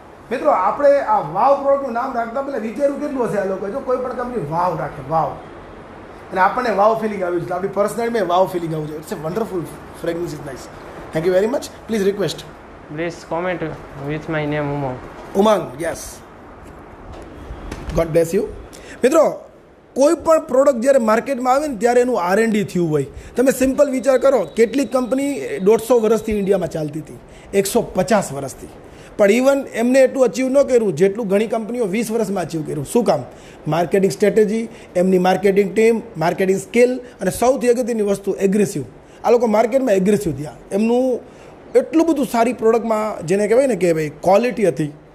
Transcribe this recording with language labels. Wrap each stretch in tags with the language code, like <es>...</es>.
<gu>મિત્રો આપણે આ વાવ પ્રોડક્ટનું નામ રાખતા પહેલાં વિચાર્યું કેટલું હશે આ લોકો જો કોઈ પણ કંપની વાવ રાખે વાવ અને આપણને વાવ ફિલિંગ આવ્યું છે આપણી પર્સનાલિટીમાં વાવ ફિલિંગ આવ્યું છે</gu> <en>It's a wonderful fragrance is nice thank you very much please request Please comment with my name Umang.</en> <gu>Umang</gu> <en>yes god bless you</en> <gu>મિત્રો કોઈ પણ પ્રોડક્ટ જ્યારે માર્કેટમાં આવે ને ત્યારે એનું R&D થયું હોય તમે સિમ્પલ વિચાર કરો કેટલીક કંપની 150 વર્ષથી ઇન્ડિયામાં ચાલતી હતી 150 વર્ષથી પણ ઇવન એમને એટલું અચીવ ન કર્યું જેટલું ઘણી કંપનીઓ 20 વર્ષમાં અચીવ કર્યું શું કામ માર્કેટિંગ સ્ટ્રેટેજી એમની માર્કેટિંગ ટીમ માર્કેટિંગ સ્કિલ અને સૌથી અગત્યની વસ્તુ એગ્રેસિવ આ લોકો માર્કેટમાં એગ્રેસિવ થયા એમનું એટલું બધું સારી પ્રોડક્ટમાં જેને કહેવાય ને કે ભાઈ ક્વોલિટી હતી</gu>